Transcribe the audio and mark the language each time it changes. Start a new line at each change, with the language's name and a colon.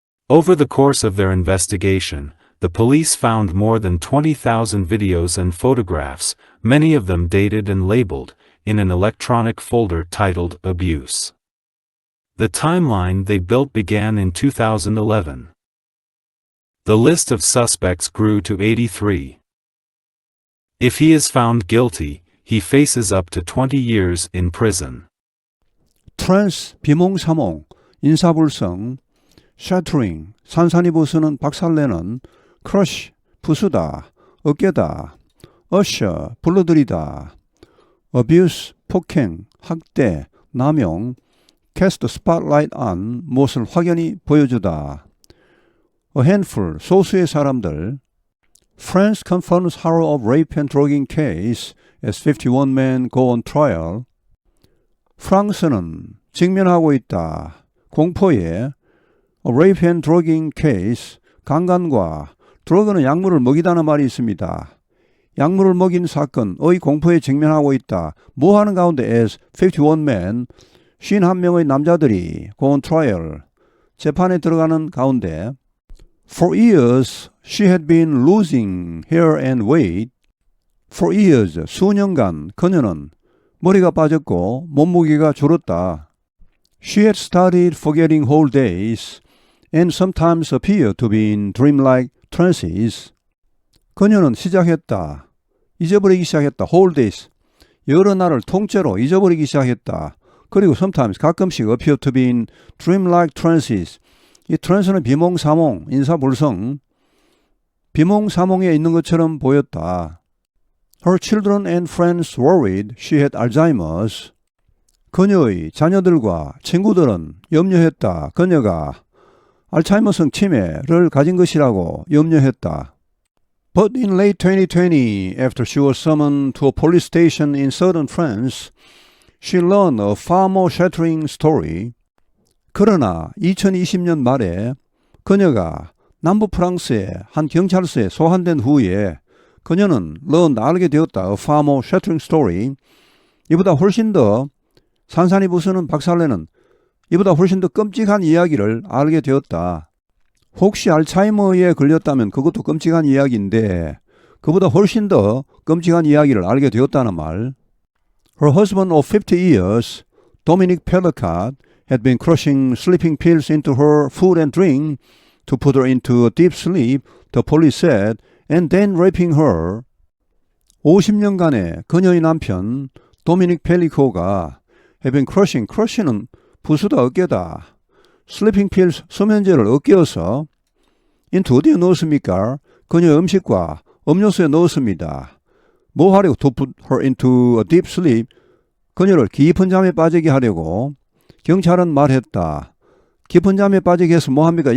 English: Over the course of their investigation, the police found more than 20,000 videos and photographs, many of them dated and labeled, in an electronic folder titled Abuse. The timeline they built began in 2011. The list of suspects grew to 83. If he is found guilty, he faces up to 20 years in prison.
Korean: 트랜스, 비몽사몽, 인사불성, 샤트링, 산산이 부수는 박살내는, 크러쉬, 부수다, 어깨다, 어셔, 불러들이다, 어뷰스, 폭행, 학대, 남용, 캐스트 스팟라이트 on, 무엇을 확연히 보여주다, a handful, 소수의 사람들,
English: France confirms horror of rape and drugging case as 51 men go on trial.
Korean: 프랑스는 직면하고 있다. 공포에
English: rape and drugging case,
Korean: 강간과 드러그는 약물을 먹이다는 말이 있습니다. 약물을 먹인 사건의 공포에 직면하고 있다. 뭐하는 가운데
English: as 51 men,
Korean: 51명의 남자들이
English: go on trial,
Korean: 재판에 들어가는 가운데
English: For years, she had been losing hair and weight. For years,
Korean: 수년간 그녀는 머리가 빠졌고 몸무게가 줄었다.
English: She had started forgetting whole days and sometimes appeared to be in dreamlike trances.
Korean: 그녀는 시작했다. 잊어버리기 시작했다.
English: whole days.
Korean: 여러 날을 통째로 잊어버리기 시작했다. 그리고
English: sometimes
Korean: 가끔씩
English: appeared to be in dreamlike trances.
Korean: 이 trance는 비몽사몽, 인사불성, 비몽사몽에 있는 것처럼 보였다.
English: Her children and friends worried she had Alzheimer's.
Korean: 그녀의 자녀들과 친구들은 염려했다. 그녀가 알츠하이머성 치매를 가진 것이라고 염려했다.
English: But in late 2020, after she was summoned to a police station in southern France, she learned a far more shattering story.
Korean: 그러나 2020년 말에 그녀가 남부 프랑스의 한 경찰서에 소환된 후에 그녀는 알게 되었다.
English: A far more shattering story.
Korean: 이보다 훨씬 더 산산이 부수는 박살내는, 이보다 훨씬 더 끔찍한 이야기를 알게 되었다. 혹시 알츠하이머에 걸렸다면 그것도 끔찍한 이야기인데 그보다 훨씬 더 끔찍한 이야기를 알게 되었다는 말.
English: Her husband of 50 years, Dominique Pellicot, had been crushing sleeping pills into her food and drink to put her into a deep sleep, the police said, and then raping her.
Korean: 50년간의 그녀의 남편 도미닉 펠리코가
English: had been crushing
Korean: 은 부수다 어깨다.
English: sleeping pills
Korean: 수면제를 어깨어서 into 어디에 넣었습니까? 그녀의 음식과 음료수에 넣었습니다. 뭐 하려고?
English: To put her into a deep sleep.
Korean: 그녀를 깊은 잠에 빠지게 하려고. 경찰은 말했다. 깊은 잠에 빠지게 해서 뭐 합니까?